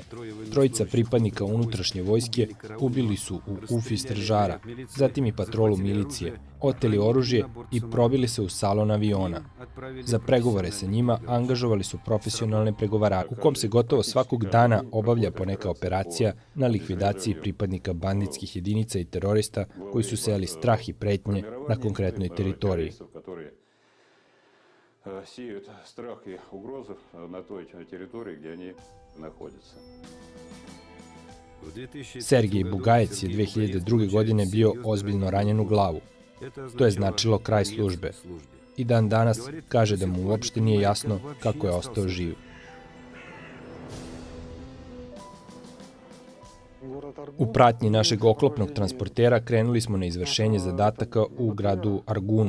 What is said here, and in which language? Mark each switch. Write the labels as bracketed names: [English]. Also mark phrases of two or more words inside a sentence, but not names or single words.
[Serbian] Trojica pripadnika unutrašnje vojske ubili su u Ufi stražara, zatim i patrolu milicije, oteli oružje i probili se u salon aviona. Za pregovore sa njima angažovali su profesionalne pregovarače, u kom se gotovo svakog dana obavlja poneka operacija na likvidaciji pripadnika banditskih jedinica i terorista koji su sejali strah i pretnje na konkretnoj teritoriji. [Russian] Сеют страх и угрозу на той территории, где они находятся. [Serbian] Sergej Bugajec je 2002. godine bio ozbiljno ranjen u glavu. To je značilo kraj službe. I dan danas kaže da mu uopšte nije jasno kako je ostao živ. U pratnji našeg oklopnog transportera krenuli smo na izvršenje zadataka u gradu Argunu.